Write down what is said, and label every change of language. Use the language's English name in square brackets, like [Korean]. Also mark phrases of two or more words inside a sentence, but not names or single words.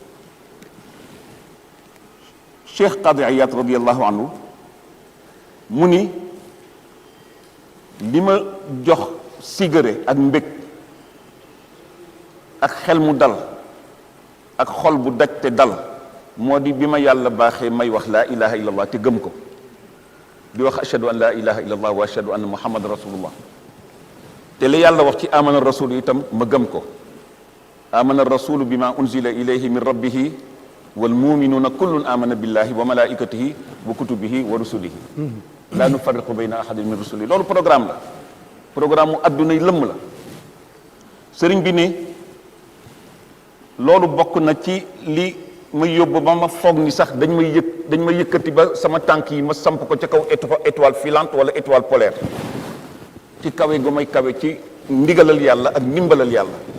[Wolof] Cheikh Qadi Iyad radiyallahu anhu mu ni li ma jox sigare ak mbég ak xel mu dal ak xol bu daj te dal moo di bi ma yàlla baaxee may wax [Arabic] لا إله إلا [Wolof] allah te gëm ko di wax [Arabic] أشهد أن لا إله إلا الله وأشهد أن محمدا رسول الله [Wolof] te li yàlla wax ci [Arabic] آمن الرسول [Wolof] itam ma gëm ko [Arabic] آمن الرسول بما أنزل إليه من ربه والمؤمنون كل آمن بالله وملائكته وكتبه و رسله لا نفرق بين أحد من رسله [Wolof] loolu programme la programme mu adduna yi lëmm la sëriñ bi ne loolu bokk na ci li ma yóbbu ba ma foog ni sax dañ ma yëkkati ba sama tànk yi ma samp ko ca kaw [French] étoile filante [Wolof] wala [French] étoile polaire [Wolof] ci kawe gu may kawe ci ndigalal yàlla ak ndimbalal yàlla